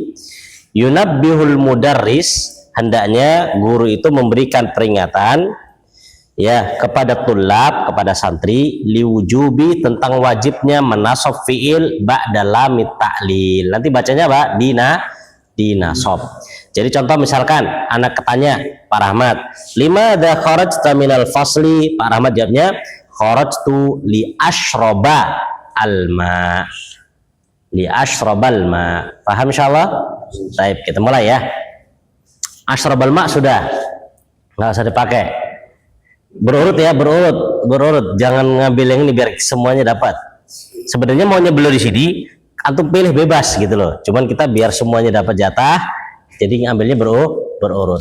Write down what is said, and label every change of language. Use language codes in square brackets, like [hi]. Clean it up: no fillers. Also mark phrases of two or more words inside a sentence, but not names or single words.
[ar] ينبه المدرس, [id] hendaknya guru itu memberikan peringatan ya kepada tulab, kepada santri, liwujubi, tentang wajibnya menasab [ar] فعل بعد لام التعليل. [id] Nanti bacanya apa? Dinasab. Jadi contoh misalkan anak ketanya Pak Rahmat, [ar] لماذا خرجت من الفصل? [id] Pak Rahmat jawabnya, [ar] خرجت لأشرب الماء. لأشرب الماء. [id] Paham insyaallah? Baik, kita mulai ya. [ar] أشرب الماء [id] sudah. Enggak usah dipakai. Berurut ya, berurut. Jangan ngambil yang ini biar semuanya dapat. Sebenarnya maunya beliau di sini, antum pilih bebas gitu loh. Cuman kita biar semuanya dapat jatah, jadi ngambilnya berurut.